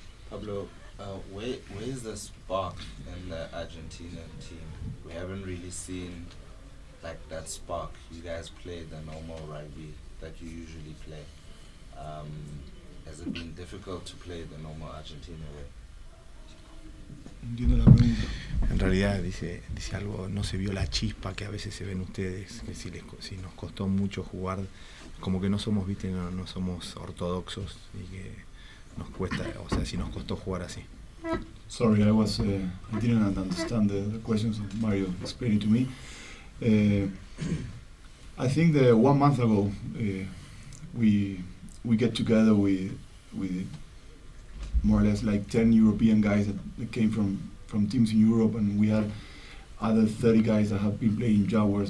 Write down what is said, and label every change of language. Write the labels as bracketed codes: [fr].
[en] Pablo, where is the spark in the Argentina team? We haven't really seen like that spark. You guys play the normal rugby that you usually play. Has it been difficult to play the normal Argentina way? [es] En realidad dice algo, no se vio la chispa que a veces se ven ustedes, que si nos costó mucho jugar, como que no somos, viste, no somos ortodoxos y que nos cuesta, o sea, si nos costó jugar así. [en] Sorry, I didn't understand the questions of Mario explaining to me. I think that 1 month ago we get together with more or less like 10 European guys that came from teams in Europe, and we had other 30 guys that have been playing Jaguars.